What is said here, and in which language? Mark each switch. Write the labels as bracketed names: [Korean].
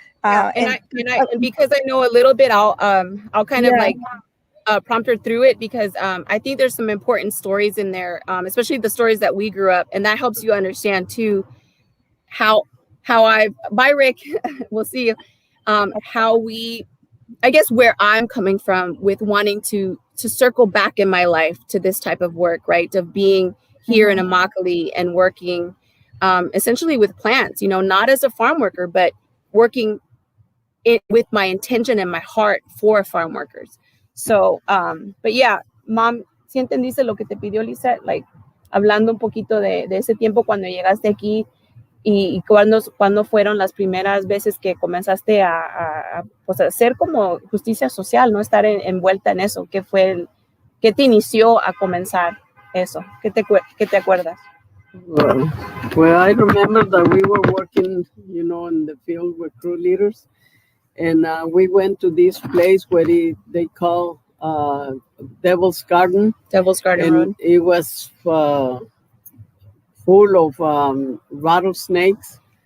[English] And because I know a little bit, I'll kind of prompt her through it, because I think there's some important stories in there, especially the stories that we grew up, and that helps you understand too how bye Rick, we'll see you, how we, I guess where I'm coming from with wanting to circle back in my life to this type of work, right? Of being here in Immokalee and working essentially with plants, not as a farm worker, but working with my intention and my heart for farm workers. So, but yeah, [Spanish] Mom, ¿sí entendiste lo que te pidió Lisette? Hablando un poquito de ese tiempo cuando llegaste aquí y cuando fueron las primeras veces que comenzaste a hacer como justicia social, ¿no? Estar envuelta en eso. ¿Qué te inició a comenzar eso? ¿Qué te acuerdas? [English] Well, I remember that we were working, in the field with crew leaders. And we went to this place where they call Devil's Garden. Devil's Garden and Road. It was full of rattlesnakes.